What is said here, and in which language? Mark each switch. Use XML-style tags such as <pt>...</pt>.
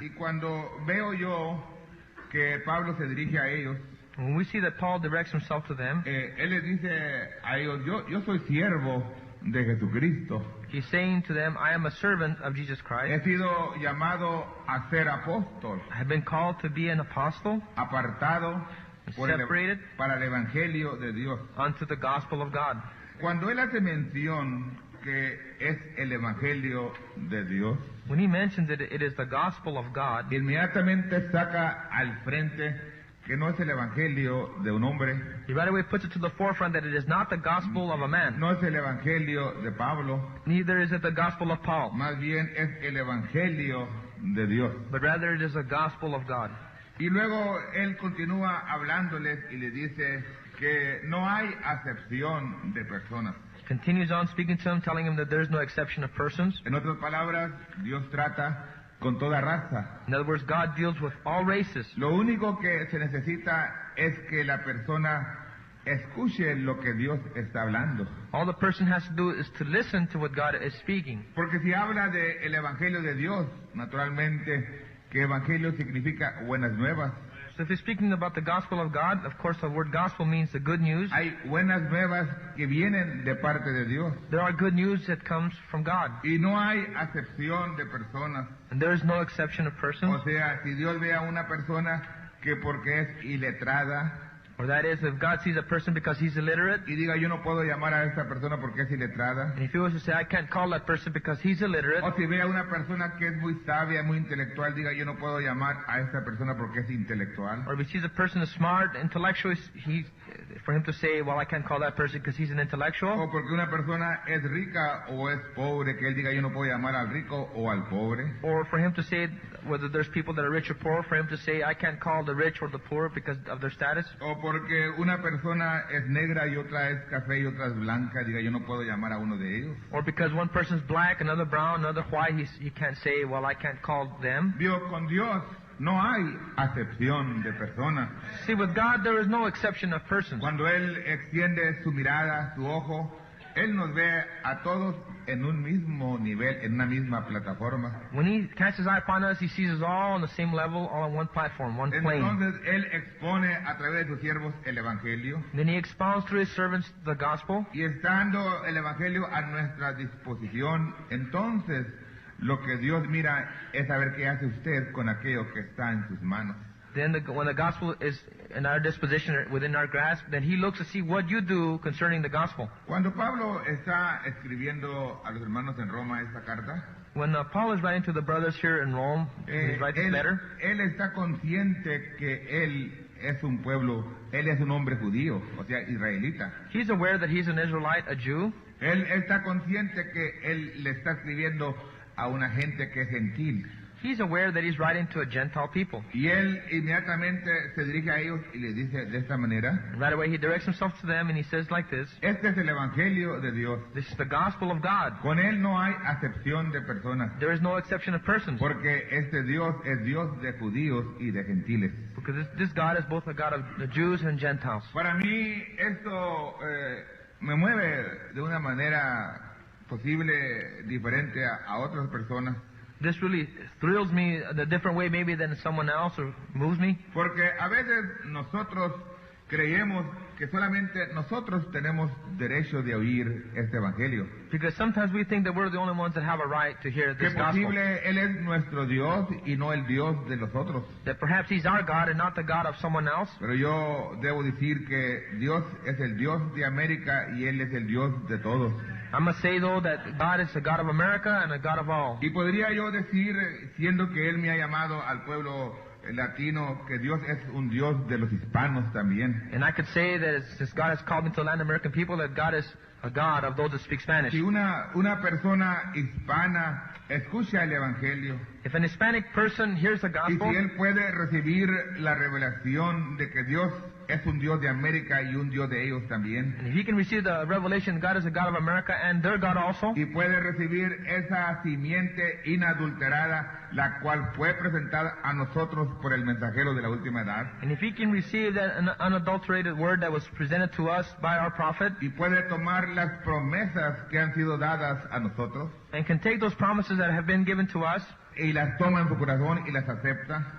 <es>Y cuando veo yo que Pablo se dirige a ellos,</es> <en>When we see that Paul directs himself to them,</en> <es>él les dice a ellos, yo soy siervo de Jesucristo.</es> <en>he's saying to them, I am a servant of Jesus</en> <es>He</es> <en>Christ.</en> <es>sido llamado a ser apóstol,</es> <en>I have been called to be an apostle</en> <es>apartado</es> <en>Separated.</en> <es>para el Evangelio de Dios.</es> <en>unto the gospel of God.</en> <es>Cuando él hace mención que es el Evangelio de Dios,</es> <en>When he mentions it is the gospel of God,</en> <es>inmediatamente saca al frente que no es el Evangelio de un hombre,</es> <en>he right away puts it to the forefront that it is not the gospel of a man,</en> <es>no es el Evangelio de Pablo,</es> <en>neither is it the gospel of Paul,</en> <es>más bien es el Evangelio de Dios.</es> <en>but rather it is the gospel of God.</en> <es>Y luego él continúa hablándoles y les dice que no hay acepción de personas.</es> <en>Continues on speaking to him, telling him that there is no exception of persons.</en> <es>En otras palabras, Dios trata con toda raza.</es> <en>In other words, God deals with all races.</en> <es>Lo único que se necesita es que la persona escuche lo que Dios está hablando.</es> <en>All the person has to do is to listen to what God is speaking.</en> <es>Porque si habla del Evangelio de Dios, naturalmente, que Evangelio significa buenas nuevas.</es> <en>So if he's speaking about the gospel of God, of course the word gospel means the good news.</en> <es>Hay buenas nuevas que vienen de parte de Dios.</es> <en>There are good news that comes from God.</en> <es>Y no hay acepción de personas.</es> <en>And there is no exception of persons.</en> <es>O sea, si Dios ve a una persona que porque es iletrada,</es> <en>Or that is, if God sees a person because he's illiterate,</en> <es>y diga yo no puedo llamar a esta persona porque es iletrada,</es> <en>and if he was to say, I can't call that person because he's illiterate,</en> <es>o si ve a una persona que es muy sabia, muy intelectual, diga yo no puedo llamar a esta persona porque es intelectual,</es> <en>or if he sees a person is smart, intellectual, for him to say, well, I can't call that person because he's an intellectual,</en> <es>o porque una persona es rica o es pobre, que él diga yo no puedo llamar al rico o al pobre,</es> <en>or for him to say whether there's people that are rich or poor, for him to say, I can't call the rich or the poor because of their status,</en> <es>o porque una persona es negra y otra es café y otra es blanca, diga yo no puedo llamar a uno de ellos.</es> <en>or because one person's black, another brown, another white, he can't say, well, I can't call them.</en> <es>Dios, con Dios no hay acepción de personas.</es> <en>See, with God, there is no exception of persons.</en> <es>Cuando Él extiende su mirada, su ojo, Él nos ve a todos en un mismo nivel, en una misma plataforma.</es> <en>When he casts his eye upon us, he sees us all on the same level, all on one platform, one plane.</en> <es>Entonces Él expone a través de sus siervos el Evangelio.</es> <en>Then he expounds through his servants the gospel.</en> <es>Y estando el Evangelio a nuestra disposición, entonces lo que Dios mira es saber qué hace usted con aquello que está en sus manos.</es> <en>then when the gospel is in our disposition, within our grasp, then he looks to see what you do concerning the gospel.</en> <es>Cuando Pablo está escribiendo a los hermanos en Roma esta carta,</es> <en>When Paul is writing to the brothers here in Rome, he's writing this letter.</en> <es>él está consciente que él es un pueblo, él es un hombre judío, o sea, israelita.</es> <en>He's aware that he's an Israelite, a Jew.</en> <es>Él está consciente que él le está escribiendo a una gente que es gentil.</es> <en>He's aware that he's writing to a Gentile people.</en> <es>Y él inmediatamente se dirige a ellos y les dice de esta manera:</es> <en>And right away he directs himself to them and he says like this,</en> <es>este es el evangelio de Dios.</es> <en>this is the gospel of God.</en> <es>Con él no hay acepción de personas,</es> <en>There is no exception of persons.</en> <es>porque este Dios es Dios de judíos y de gentiles.</es> <en>Because this God is both a God of the Jews and Gentiles.</en> <es>Para mí esto me mueve de una manera posible diferente a otras personas,</es> <en>This really thrills me in a different way maybe than someone else, or moves me.</en> <es>porque a veces nosotros creemos que solamente nosotros tenemos derecho de oír este evangelio.</es> <en>Because sometimes we think that we're the only ones that have a right to hear</en> <es>Que</es> <en>this gospel.</en> <es>posible Él es nuestro Dios y no el Dios de los otros.</es> <en>That perhaps he's our God and not the God of someone else.</en> <es>Pero yo debo decir que Dios es el Dios de América y Él es el Dios de todos.</es> <en>I must say though that God is the God of America and a God of all.</en> <es>Y podría yo decir, siendo que Él me ha llamado al pueblo latino, que Dios es un Dios de los hispanos también.</es> <en>And I could say that since God has called me to Latin American people, that God is a God of those that speak Spanish.</en> <es>Si una persona hispana escucha el Evangelio,</es> <en>If an Hispanic person hears the</en> <es>y</es> <en>gospel,</en> <es>si él puede recibir la revelación de que Dios es un Dios de América y un Dios de ellos también,</es> <en>and if he can receive the revelation God is a God of America and their God also,</en> <es>y puede recibir esa simiente inadulterada, la cual fue presentada a nosotros por el mensajero de la última edad,</es> <en>and if he can receive that unadulterated word that was presented to us by our prophet,</en> <es>y puede tomar las promesas que han sido dadas a nosotros,</es> <en>and can take those promises that have been given to us,</en> <es>y las toma en su corazón y las acepta,</es>